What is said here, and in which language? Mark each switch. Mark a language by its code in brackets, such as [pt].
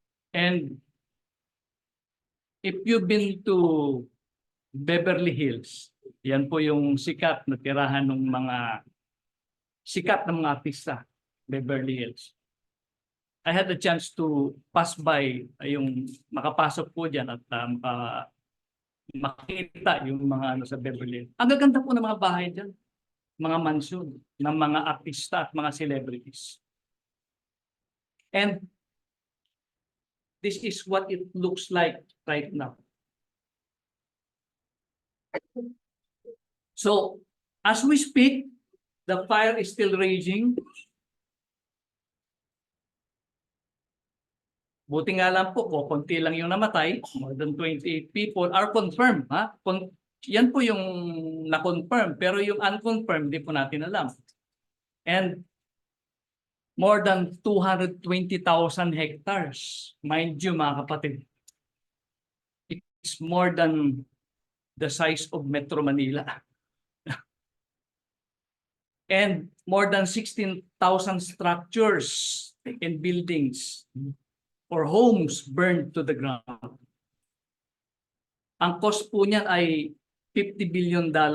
[en] And if you've been to Beverly Hills, [tl] yan po yung sikat na tirahan ng mga sikat ng mga artista, Beverly Hills. [en] I had the chance to pass by [tl] yung makapasok po dyan at makita yung mga ano sa Beverly Hills. Ang gaganda po ng mga bahay dyan, mga mansion ng mga artista at mga celebrities. [en] And this is what it looks like right now. So, as we speak, the fire is still raging. [tl] Buti nga lang po, konti lang yung namatay. [en] More than 28 people are confirmed. [tl] Ha? Yan po yung na-confirm. Pero yung unconfirmed, di po natin alam. [en] And more than 220,000 hectares. Mind you, [tl] mga kapatid. [en] It's more than the size of Metro Manila. And more than 16,000 structures and buildings or homes burned to the ground. [tl] Ang cost po niyan ay $50 billion.